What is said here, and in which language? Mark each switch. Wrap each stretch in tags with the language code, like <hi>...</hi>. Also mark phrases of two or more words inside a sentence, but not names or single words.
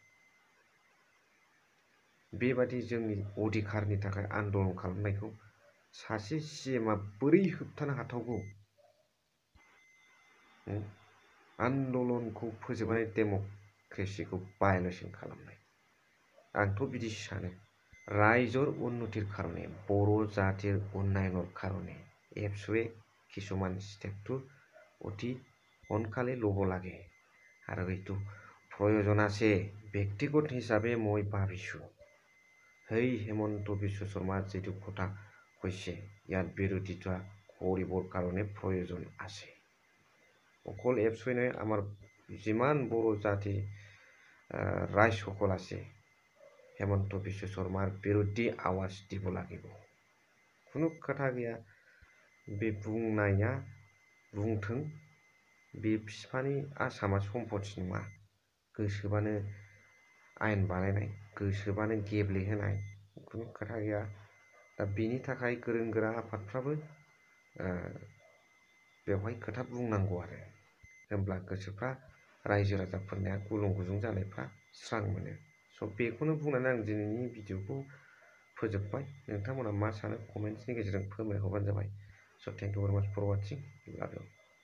<brx>बेबादि जोंनि अधिकारनि थाखाय आन्दोलन खालामनायखौ सासे सिएमआ बोरै होबथानो हाथावगौ? आन्दलनखौ फोजोबनानै डेम'क्रेसिखौ भायलेसन खालामनाय आंथ' बिदि सानो</brx> <as>ৰাইজৰ উন্নতিৰ কাৰণে বৰ' জাতির উন্নয়নের কারণে এপসুৱে কিছুমান স্টেপটো অতি সোনকালে ল'ব লাগে আৰু এইটো প্ৰয়োজন আছে ব্যক্তিগত হিচাপে মই ভাবিছোঁ সেই হেমন্ত বিশ্ব শৰ্মাৰ যিটো কথা কৈছে ইয়াত বিৰোধিতা কৰিবৰ কাৰণে প্ৰয়োজন আছে অকল এপসুৱে নহয় আমাৰ যিমান বৰ' জাতি ৰাইজসকল আছে হেমন্ত বিশ্ব শৰ্মাৰ বিৰুদ্ধে आवाज দিব লাগিব কোনো কথা</as> <brx>गैया बे बुंनाया बुंथों बे बिफानि आसामा सम्पति नङा गोसोबानो आयेन बानायनाय गोसोबानो गेब्लेहोनाय</brx> <as>কোনো কথা</as> <brx>गैया दा बेनि थाखाय गोरों गोरा आफादफ्राबो बेवहाय खोथा बुंनांगौ आरो होमब्ला गोसोफ्रा रायजो राजाफोरनिया गुलुं गुजुं जानायफ्रा स्रां मोनो स' बेखौनो बुंनानै आं दिनैनि भिडिअखौ फोजोबबाय नोंथांमोना मा सानो कमेन्ट्सनि गेजेरजों फोरमायहरबानो जाबाय स'</brx> <en>thank you very much for watching love you</en>